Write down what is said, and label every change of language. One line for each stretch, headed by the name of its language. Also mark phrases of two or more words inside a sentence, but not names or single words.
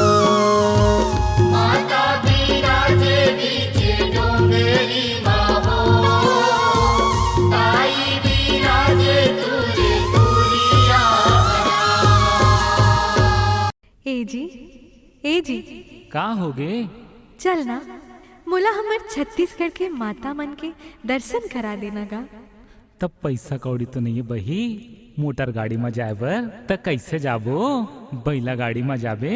Chhattisgarhi: माता बिराजे बीच डोंगरी माँ हो ताई बिराजे तुरे तुरिया ए जी का हो गे? चल ना मोला हमर छत्तीसगढ़ के माता मन के दर्शन करा देना गा। तब पैसा कौड़ी तो नहीं है बही, मोटर गाड़ी में जाए बर त कैसे जाबो? बैला गाड़ी में जाबे।